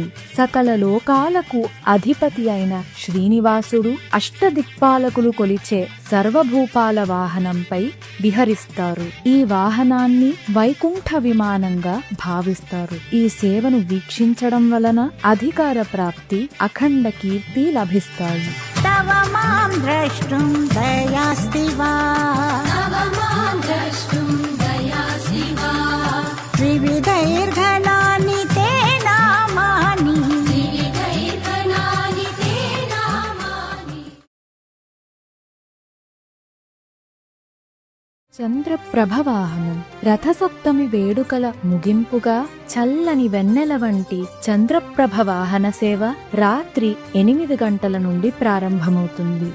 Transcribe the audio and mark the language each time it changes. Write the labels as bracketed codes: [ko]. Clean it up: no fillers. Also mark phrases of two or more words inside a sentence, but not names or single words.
[te] సకల లోకాలకు అధిపతి అయిన శ్రీనివాసుడు అష్టదిక్పాలకులు కొలిచే సర్వభూపాల వాహనంపై విహరిస్తారు. ఈ వాహనాన్ని వైకుంఠ విమానంగా భావిస్తారు. ఈ సేవను వీక్షించడం వలన అధికార ప్రాప్తి, అఖండ కీర్తి లభిస్తాయి. [sa] तव मां द्रष्टुं दयास्ति वा विविधैर्घनानि ते नामानि [te] చంద్రప్రభ వాహనం. రథసప్తమి వేడుకల ముగింపుగా చల్లని వెన్నెల వంటి చంద్రప్రభ వాహన సేవ రాత్రి 8 గంటల నుండి ప్రారంభమవుతుంది.